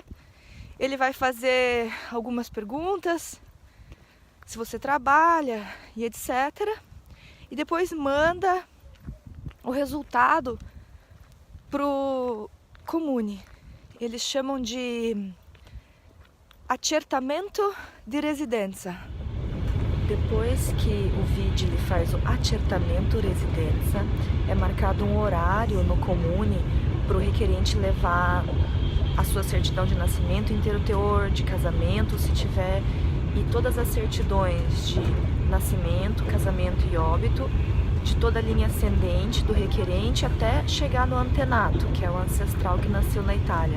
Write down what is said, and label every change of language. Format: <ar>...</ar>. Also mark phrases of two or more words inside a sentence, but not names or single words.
<pt>Ele vai fazer algumas perguntas, se você trabalha e etc. E depois manda o resultado pro Comune. Eles chamam de</pt> <it>accertamento di residenza.</it> <pt>Depois que o vigile faz o</pt> <it>accertamento residenza,</it> <pt>é marcado um horário no Comune para o requerente levar a sua certidão de nascimento, inteiro teor de casamento, se tiver, e todas as certidões de nascimento, casamento e óbito, de toda a linha ascendente do requerente até chegar no antenato, que é o ancestral que nasceu na Itália.</pt>